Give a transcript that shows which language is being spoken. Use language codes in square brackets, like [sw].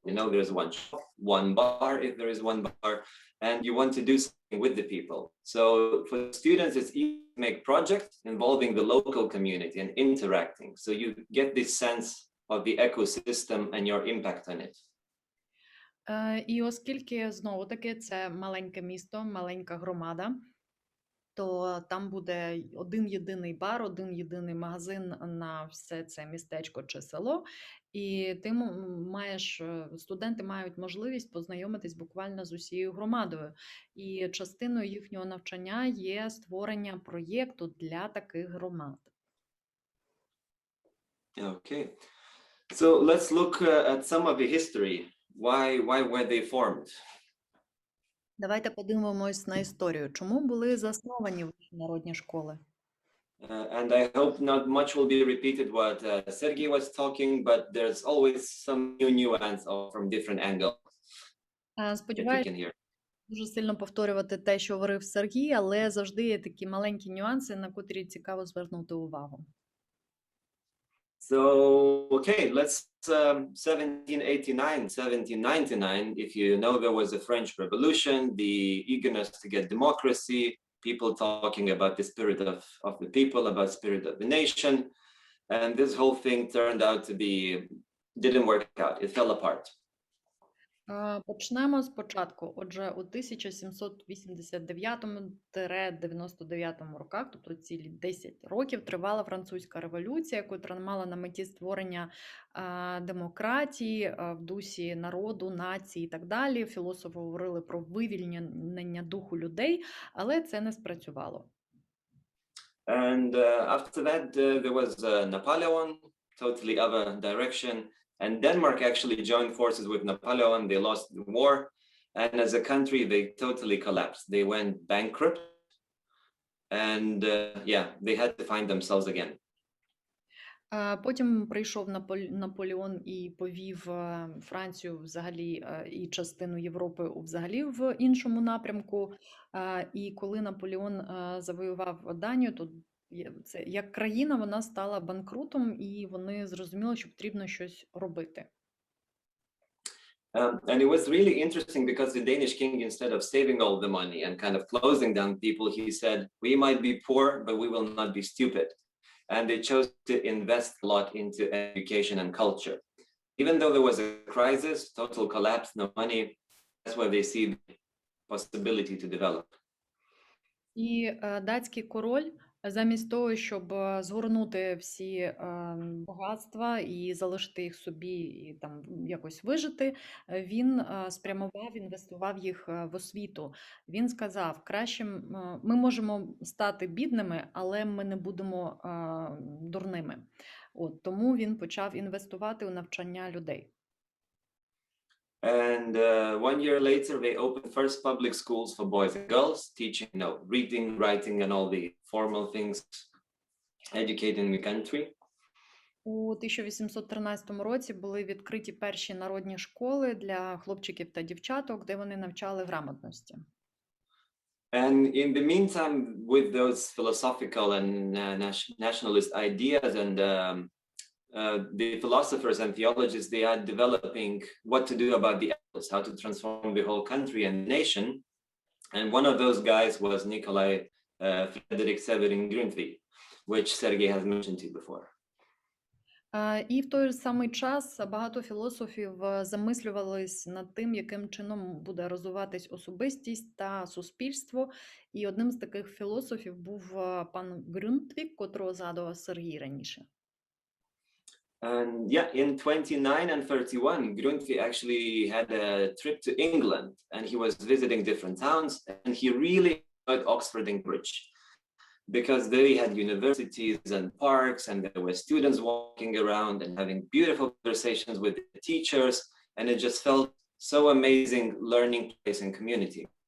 [en] You know, there's one shop, one bar, if there is one bar, and you want to do something with the people. So for students, it's easy to make projects involving the local community and interacting. So you get this sense of the ecosystem and your impact on it. [uk] І оскільки, знову-таки, це маленьке місто, маленька громада, то там буде один єдиний бар, один єдиний магазин на все це містечко чи село, і ти студенти мають можливість познайомитись буквально з усією громадою. І частиною їхнього навчання є створення проєкту для таких громад. [en] Okay, so let's look at some of the history. Why were they formed? [uk] Давайте подивимось на історію. Чому були засновані вищі народні школи? [en] And I hope not much will be repeated what Sergey was talking, but there's always some new nuance from different angles that we [uk] Сподіваюся, [en] can hear. [uk] дуже сильно повторювати те, що говорив Сергій, але завжди є такі маленькі нюанси, на котрі цікаво звернути увагу. [en] So, okay, let's 1789, 1799. If you know, there was a French Revolution, the eagerness to get democracy, people talking about the spirit of the people, about spirit of the nation, and this whole thing turned out to be, didn't work out. It fell apart. [uk] Почнемо спочатку. Отже, у 1789-99 роках, тобто цілі 10 років, тривала французька революція, яка мала на меті створення демократії в дусі народу, нації і так далі. Філософи говорили про вивільнення духу людей, але це не спрацювало. [en] And after that, there was Napoleon, totally other direction. And Denmark actually joined forces with Napoleon. They lost the war. And as a country, they totally collapsed. They went bankrupt. And they had to find themselves again. [uk] Потім прийшов Наполеон і повів Францію взагалі і частину Європи взагалі в іншому напрямку. І коли Наполеон завоював Данію, то це як країна вона стала банкрутом, і вони зрозуміли, що потрібно щось робити. [en] And it was really interesting because the Danish king, instead of saving all the money and kind of closing down people, he said, we might be poor, but we will not be stupid. And they chose to invest a lot into education and culture. Even though there was a crisis, total collapse, no money, that's where they see the possibility to develop. [uk] І датський король, замість того, щоб згорнути всі багатства і залишити їх собі і там якось вижити, він інвестував їх в освіту. Він сказав, краще ми можемо стати бідними, але ми не будемо дурними. Тому він почав інвестувати у навчання людей. [en] And 1 year later, they opened first public schools for boys and girls, teaching, reading, writing, and all the formal things, educating the country. [uk] У 1813 році були відкриті перші народні школи для хлопчиків та дівчаток, де вони навчали грамотності. [en] And in the meantime, with those philosophical and nationalist ideas and the philosophers and theologians, they are developing what to do about the elders, how to transform the whole country and nation. And one of those guys was Nikolai Frederick Severin Grundtvig, which Sergey has mentioned to you before. [uk] І в той самий час багато філософів замислювались над тим, яким чином буде розвиватись особистість та суспільство. І одним з таких філософів був пан Grundtvig, котрого згадував Сергій раніше. [en] And yeah, in 29 and 31, Grundtvig actually had a trip to England, and he was visiting different towns, and he really enjoyed Oxford and Cambridge, because they had universities and parks, and there were students walking around and having beautiful conversations with the teachers, and it just felt so amazing learning place and community.